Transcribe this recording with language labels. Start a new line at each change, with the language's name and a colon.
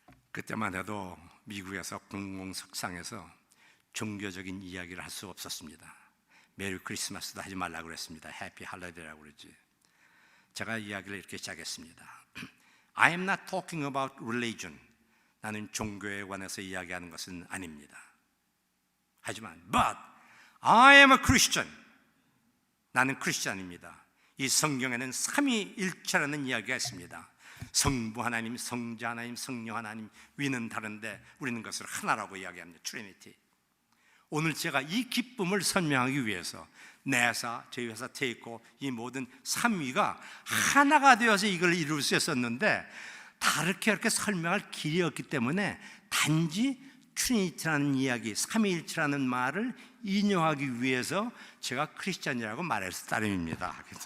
Korean: 그때만 해도 미국에서 공공석상에서 종교적인 이야기를 할 수 없었습니다. 메리 크리스마스도 하지 말라고 그랬습니다. 해피 할리데이라고 그랬지. 제가 이야기를 이렇게 시작했습니다.
English: I am not talking about religion.
Korean: 나는 종교에 관해서 이야기하는 것은 아닙니다. 하지만
English: but I am a Christian.
Korean: 나는 크리스찬입니다. 이 성경에는 삼위일체라는 이야기가 있습니다. 성부 하나님, 성자 하나님, 성령 하나님, 위는 다른데 우리는 것을 하나라고 이야기합니다. 트리니티. 오늘 제가 이 기쁨을 설명하기 위해서 내사, 저희 회사 테이코, 이 모든 삼위가 하나가 되어서 이걸 이룰 수 있었는데 다르게 이렇게 설명할 길이 없기 때문에 단지 트리니티라는 이야기, 삼위일체라는 말을 인용하기 위해서 제가 크리스찬이라고 말했을 따름입니다.